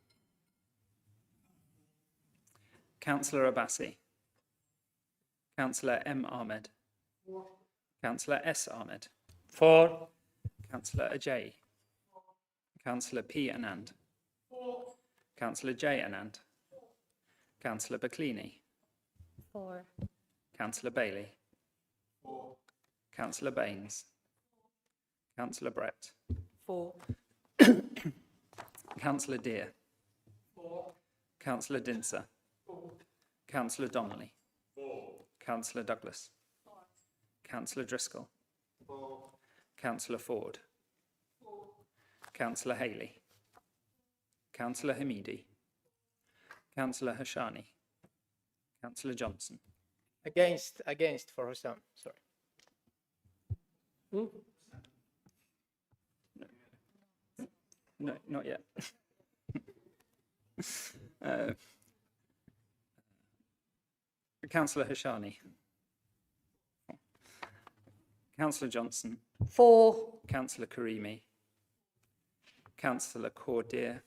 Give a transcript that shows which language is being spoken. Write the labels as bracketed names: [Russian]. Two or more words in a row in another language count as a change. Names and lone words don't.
[English] Councillor Abbasi. Councillor M. Ahmed. Councillor S. Ahmed. For. Councillor Ajay. Councillor P. Anand. Councillor J. Anand. Councillor Baclini. 4. Councillor Bailey. Councillor Baines. Councillor Brett. 4. Councillor Deer. Councillor Dinser. Councillor Donnelly. Councillor Douglas. Councillor Driscoll. Councillor Ford. Councillor Haley. Councillor Hamidi. Councillor Hashani. Councillor Johnson. Against for Hussam, sorry. No, not yet. Councillor Hashani. Councillor Johnson. 4. Councillor Karimi. Councillor Cordier.